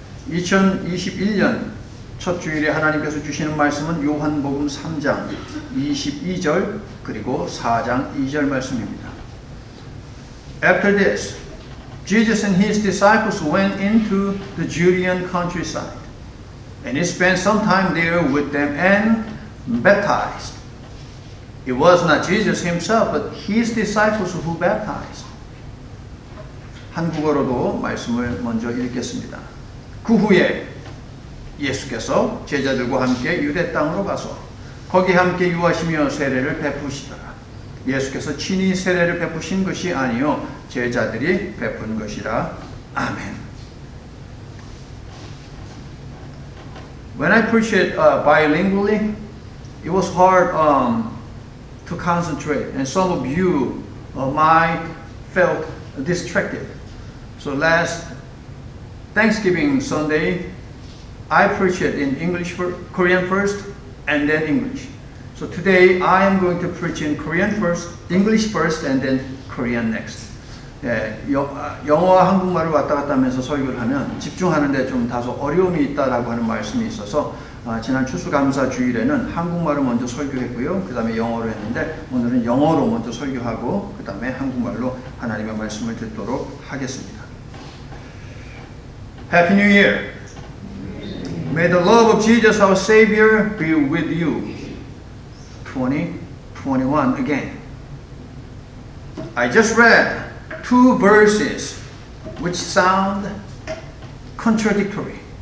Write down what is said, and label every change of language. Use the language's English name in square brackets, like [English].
[Korean] 2021년 첫 주일에 하나님께서 주시는 말씀은 요한복음 3장 22절 그리고 4장 2절 말씀입니다. [English] After this, Jesus and his disciples went into the Judean countryside, and he spent some time there with them and baptized. It was not Jesus himself, but his disciples who baptized. [Korean] 한국어로도 말씀을 먼저 읽겠습니다. 그 후에 예수께서 제자들과 함께 유대 땅으로 가서 거기 함께 유하시며 세례를 베푸시더라. 예수께서 친히 세례를 베푸신 것이 아니요 제자들이 베푼 것이라. 아멘. [English] When I preached it bilingually, it was hard to concentrate, and some of you might felt distracted. So last Thanksgiving Sunday, I preached it in Korean first, and then English. So today I am going to preach in Korean first, English first, and then Korean next. [Korean] 예, 영어와 한국말을 왔다 갔다 하면서 설교를 하면 집중하는데 좀 다소 어려움이 있다라고 하는 말씀이 있어서 지난 추수감사 주일에는 한국말을 먼저 설교했고요. 그 다음에 영어로 했는데 오늘은 영어로 먼저 설교하고 그 다음에 한국말로 하나님의 말씀을 듣도록 하겠습니다. [English] Happy New Year! May the love of Jesus our Savior be with you. 2021 again. I just read two verses which sound contradictory.